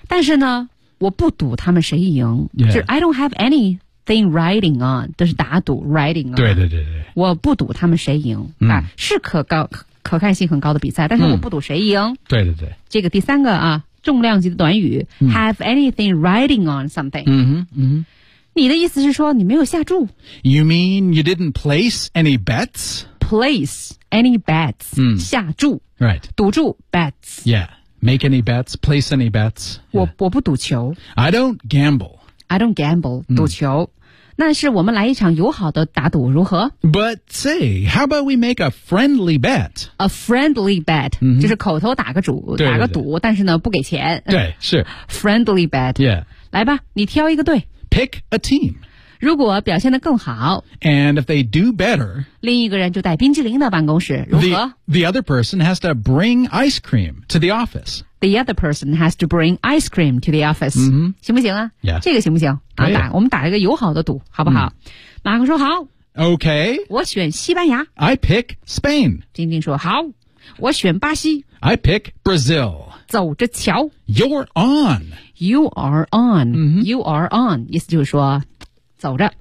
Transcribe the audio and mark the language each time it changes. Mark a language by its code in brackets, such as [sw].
[zh] 但是呢我不赌他们谁赢、 [en] yeah. [zh] 就是 [en] I don't have anything riding on [zh] 都是打赌 [en] riding on [zh] 对对对对我不赌他们谁赢、嗯啊、是可看性很高的比赛但是我不赌谁赢、嗯、对对对这个第三个啊重量级的短语、嗯、 [en] have anything riding on something [zh] 嗯哼嗯你的意思是说你没有下注 [en] You mean you didn't place any bets? Place any bets、 [zh] 嗯、下注 [en] Right [zh] 赌注 bets [en] YeahMake any bets, place any bets.、Yeah. [zh] 我不赌球。 [en] I don't gamble. I don't gamble,、mm. [zh] 赌球。那是我们来一场友好的打赌如何 [en] ?But say, how about we make a friendly bet? A friendly bet,、 mm-hmm. [zh] 就是口头打个赌对对对打个赌但是呢不给钱。对是。 [en] Friendly bet. Yeah. [zh] 来吧你挑一个队。 [en] Pick a team. [zh] 如果表现得更好。 [en] And if they do better. [zh] 另一个人就带冰淇淋到办公室如何 [en] the other person has to bring ice cream to the office. The other person has to bring ice cream to the office.、 Mm-hmm. [zh] 行不行啊、 [en] yeah. [zh] 这个行不行、啊、打我们打一个友好的赌好不好、mm. 马克说好 [en] OK. [zh] 我选西班牙 [en] I pick Spain. [zh] 丁丁说好我选巴西 [en] I pick Brazil. [zh] 走着瞧 [en] You're on. You are on.、 Mm-hmm. You are on. [zh] 意思就是说走着